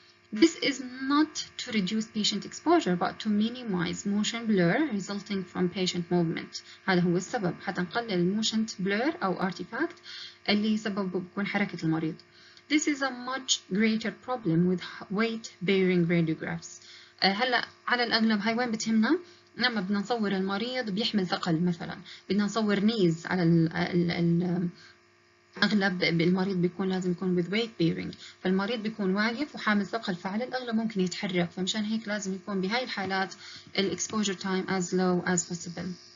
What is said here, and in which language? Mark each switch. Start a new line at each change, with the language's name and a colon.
English: This is not to reduce patient exposure but to minimize motion blur resulting from patient movement.
Arabic: هذا هو السبب، حتى نقلل motion blur أو artifact اللي سببه بيكون حركة المريض.
English: This is a much greater problem with weight-bearing radiographs.
Arabic: هلا على الأغلب هاي وين بتهمنا؟ لما بدنا نصور المريض بيحمل ثقل مثلا، بدنا نصور نيز على أغلب المريض بيكون لازم يكون
English: with weight bearing،
Arabic: فالمريض بيكون واقف وحامل ثقل، فعلى الأغلب ممكن يتحرك، فمشان هيك لازم يكون بهاي الحالات
English: exposure time as low as possible.